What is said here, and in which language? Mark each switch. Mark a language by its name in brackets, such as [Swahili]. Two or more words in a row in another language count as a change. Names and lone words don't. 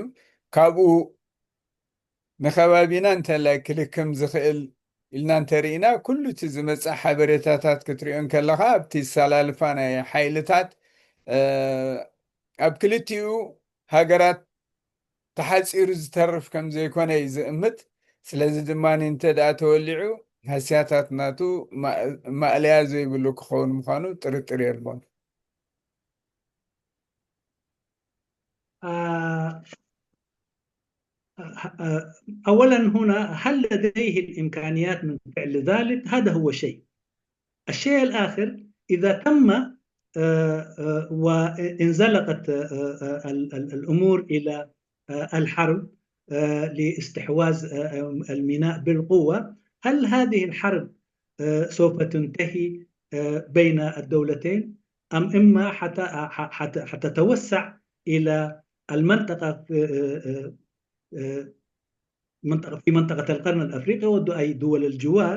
[Tigrinya] ካብኡ ንኸባቢና እንተላይ ክልክም ዝኽእል ኢልና እንተርኢና ኩሉ እቲ ዝመፅእ ሓበሬታታት ክትሪኦን ከለኻ ኣብቲ ዝሰላልፋ ናይ ሓይልታት ኣብ ክልቲኡ ሃገራት ተሓፂሩ ዝተርፍ ከም ዘይኮነ እዩ ዝእምት። ስለዚ ድማ እንተ ደኣ ተወሊዑ ሃስያታት ናቱ ማእለያ ዘይብሉ ክኸውን ምዃኑ ጥርጥር የልቦን። [Arabic] أولا هنا هل لديه الإمكانيات من فعل ذلك؟ هذا هو شيء. الشيء الآخر، إذا تم وانزلقت الأمور إلى الحرب لاستحواذ الميناء بالقوة، هل هذه الحرب سوف تنتهي بين الدولتين أم إما حتتوسع إلى المنطقة في منطقة القرن الأفريقي وأي دول الجوار؟